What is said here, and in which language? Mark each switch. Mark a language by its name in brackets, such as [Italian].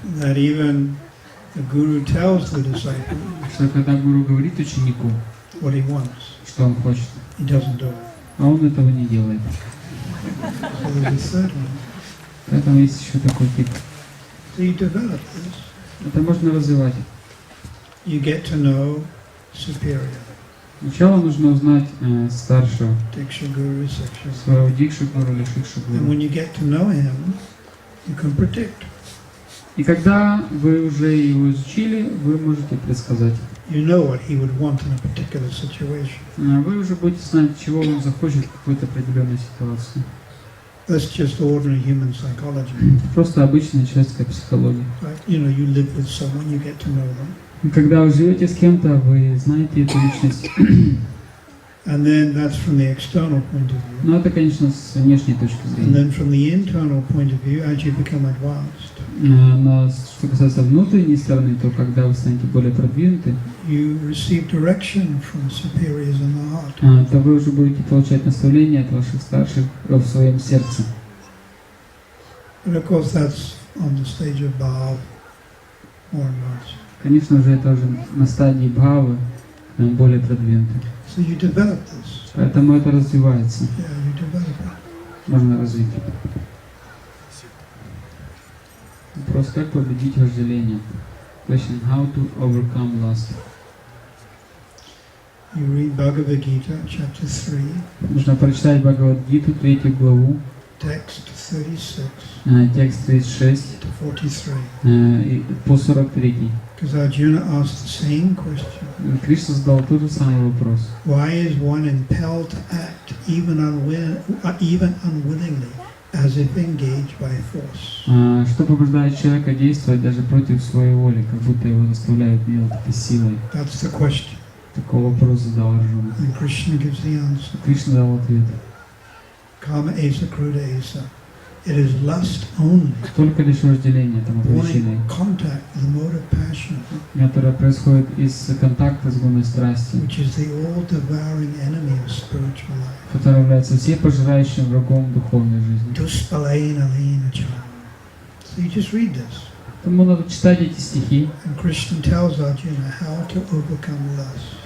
[English] that even the guru tells the disciple [Russian] что когда гуру говорит ученику, [English] what he wants, [Russian] что он хочет, [English] he doesn't do it. [Russian] а он этого не делает. [English] So there's a third one. [Russian] Поэтому есть еще такой тип. [English] So you develop this. [Russian] Это можно развивать. [English] You get to know superior. [Russian] Сначала нужно узнать старшего, [English] Diksha Guru, Siksha Guru. [Russian] своего дикшу гуру или шикшу [English] And [Russian] гуру. [English] when you get to know him, you can predict. [Russian] И когда вы уже его изучили, вы можете предсказать. [English] You know what he would want in a particular situation. [Russian] Вы уже будете знать, чего он захочет в какой-то определенной ситуации. [English] That's just ordinary human psychology. [Russian] Просто обычная человеческая психология. [English] Right? You know, you live with someone, you get to know them. [Russian] И когда вы живете с кем-то, вы знаете эту личность. [English] And then that's from the external point of view. [Russian] Но это, конечно, с внешней точки [English] And then from the internal point of view, as you become advanced, [Russian] Но что касается внутренней стороны, то когда вы станете более продвинуты, [English] you receive direction from superiors in the heart. [Russian] то вы уже будете получать наставления от ваших старших в своем сердце. [English] And of course that's on the stage of Bhav more and more. [Russian] Конечно же, это уже на стадии бхавы более продвинуты. [English] So you develop this. [Russian] Поэтому это развивается. [English] Yeah, you develop it. [Russian] Можно развить. Вопрос, как победить вожделение? [English] Question, how to overcome lust? You read Bhagavad Gita, chapter 3, [Russian] Нужно прочитать Бхагавад-гиту, 3 главу, [English] text 36 [Russian] текст 36 [English] to 43. [Russian] по 43. [English] Because Arjuna asked the same question. [Russian] Кришна задал тот же самый вопрос. [English] Why is one impelled to act even unwillingly, as if engaged by force? [Russian] Что побуждает человека действовать даже против своей воли, как будто его заставляют делать это силой? [English] That's the question. [Russian] Такой вопрос задал Арджуна. [English] And Krishna gives the answer. [Russian] Кришна дал ответ. [Sanskrit] Kama esa kruda esa. [English] It is lust only, [Russian] Только лишь вожделение тому причиной, [English] wanting contact with the mode of passion, [Russian] которое происходит из контакта с гунной страстью, [English] which is the all-devouring enemy of spiritual life. [Russian] которое является всепожирающим врагом духовной жизни. [Sanskrit] Duspalaena lena chara. [English] So you just read this. [Russian] Поэтому надо читать эти стихи. [English] And Krishna tells Arjuna how to overcome lust.